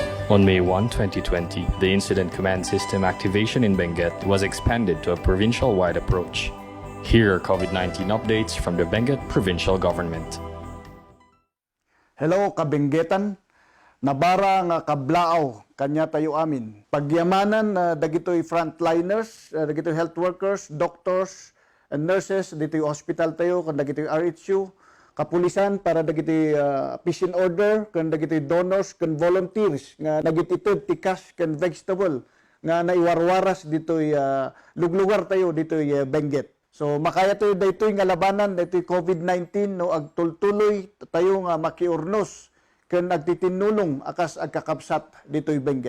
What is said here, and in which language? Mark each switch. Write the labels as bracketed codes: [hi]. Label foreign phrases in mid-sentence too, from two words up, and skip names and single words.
[en] On May 1, 2020, the Incident Command System activation in Benguet was expanded to a provincial-wide approach. Here are COVID-19 updates from the Benguet Provincial Government. [ilo] Hello, kabenggetan. Nabara nga kablaaw kanya tayo amin. Pagyamanan dagitoy frontliners, dagitoy [en] health workers, doctors, and nurses, [ilo] ditoy hospital tayo, kan dagitoy RHU, kapulisan para dagitoy [en] patient order, [ilo] kan dagitoy donors, kan volunteers nga nagititid ti cash kan vegetable nga naiwarwaras ditoy luglugar tayo ditoy Benguet. So makaya tayo daytoy nga labanan daytoy COVID-19 no agtultuloy tayo nga makiurnos ken nagtitinulong akas agkakabsat ditoy Benguet.